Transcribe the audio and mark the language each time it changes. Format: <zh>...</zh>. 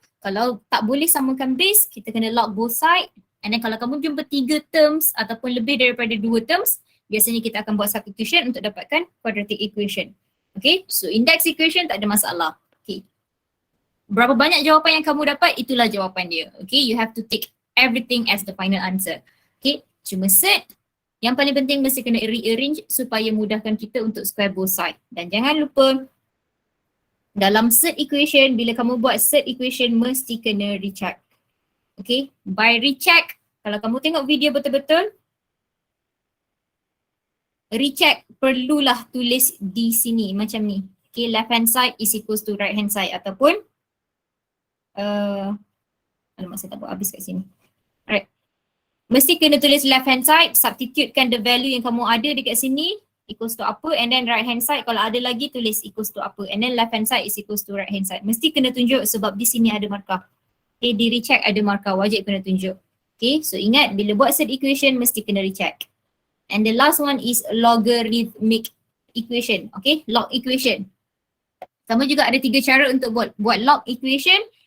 <ms>Kalau tak boleh samakan base, kita kena log both side. And then kalau kamu jumpa 3 terms ataupun lebih daripada 2 terms, biasanya kita akan buat substitution untuk dapatkan quadratic equation.</ms> <en>Okay, so index equation tak ada masalah.</en> <ms>Okay, berapa banyak jawapan yang kamu dapat, itulah jawapan dia.</ms> <en>Okay, you have to take everything as the final answer.</en> <ms>Okay, cuma set, yang paling penting mesti kena rearrange supaya mudahkan kita untuk square both side. Dan jangan lupa, dalam set equation, bila kamu buat set equation, mesti kena recheck. Okay, by recheck, kalau kamu tengok video betul-betul, recheck perlulah tulis di sini macam ni.</ms> <en>Okay, left hand side is equals to right hand side ataupun alamak saya tak buat habis kat sini. Alright. Mesti kena tulis left hand side, substitutekan the value yang kamu ada dekat sini equals to apa, and then right hand side kalau ada lagi tulis equals to apa, and then left hand side is equals to right hand side.</en> <ms>Mesti kena tunjuk sebab di sini ada markah. Okay, di recheck ada markah, wajib kena tunjuk. Okay, so ingat bila buat set equation mesti kena recheck.</ms> <en>And the last one is logarithmic equation. Okay, log equation.</en> <ms>Sama juga ada 3 cara untuk buat log equation.</ms>